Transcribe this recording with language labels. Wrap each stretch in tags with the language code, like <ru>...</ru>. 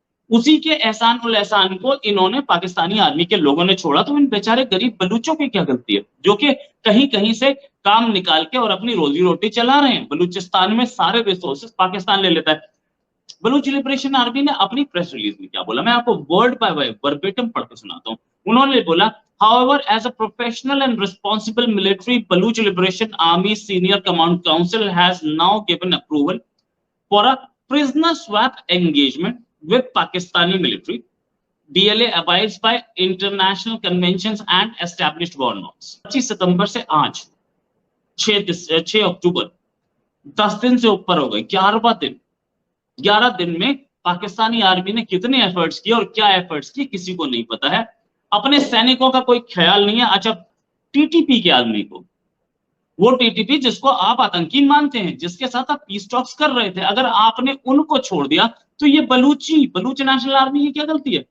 <hi>उसी के एहसान उल एहसान को इन्होंने पाकिस्तानी आर्मी के लोगों ने छोड़ा। तो इन बेचारे गरीब बलूचों की क्या गलती है जो कि कहीं कहीं से काम निकाल के और अपनी रोजी रोटी चला रहे हैं। बलूचिस्तान में सारे रिसोर्सेस पाकिस्तान ले लेता है। बलूच लिबरेशन आर्मी ने अपनी प्रेस रिलीज में क्या बोला, मैं आपको</hi> <en>word by word verbatim</en> <hi>पढ़ के सुनाता हूं। उन्होंने बोला,</hi> <en>however as a professional and responsible military, Baluch Liberation Army Senior Command Council has now given approval for a prisoner swap engagement with Pakistani military. BLA abides by international conventions and established war norms.</en> <hi>25 सितंबर से आज 6 अक्टूबर 10 दिन से ऊपर हो गए, 11 दिन में Pakistani army ने कितने एफर्ट्स किए और क्या एफर्ट्स किए किसी को नहीं पता है। अपने सैनिकों का कोई ख्याल नहीं है। अच्छा, टीटीपी के आदमी को, वो टीटीपी जिसको आप आतंकी मानते हैं, जिसके साथ आप पीस टॉक्स कर रहे थे, अगर आपने उनको छोड़ दिया तो ये बलूच नेशनल आर्मी की क्या गलती है?</hi>